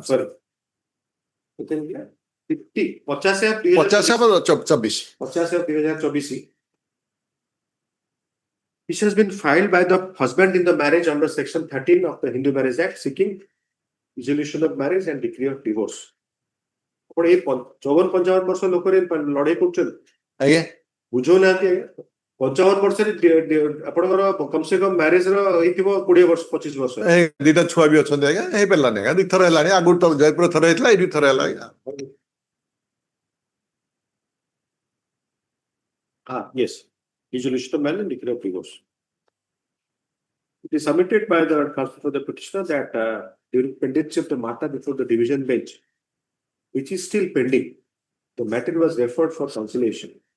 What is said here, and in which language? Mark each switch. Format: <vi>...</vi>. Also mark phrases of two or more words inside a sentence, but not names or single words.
<en>Sorry. 50 50 of 2024. Which has been filed by the husband in the marriage under Section 13 of the Hindu Marriage Act, seeking dissolution of marriage and decree of divorce. But a</en> <or>54-55 ବର୍ଷ ଲୋକରେ ଲଢେଇ କରୁଛନ୍ତି ଆଜ୍ଞା ବୁଝଉନାହାନ୍ତି ଆଜ୍ଞା 55 ବର୍ଷରେ ଆପଣଙ୍କର କମ ସେ କମ ମ୍ୟାରେଜ ର ହେଇଥିବ 20 ବର୍ଷ 25 ବର୍ଷ ଦିଟା ଛୁଆ ବି ଅଛନ୍ତି ଆଜ୍ଞା ହେଇପାରିଲାନି ଆଜ୍ଞା ଦିଥର ହେଲାଣି ଆଗରୁ ତ ଜୟପୁର ଥର ହେଇଥିଲା ଏଇଠି ଥର ହେଲା ଆଜ୍ଞା</or> <en>yes dissolution of marriage and decree of divorce. It is submitted by the counsel for the petitioner that during pendency of the matter before the division bench, which is still pending, the matter was referred for conciliation.</en>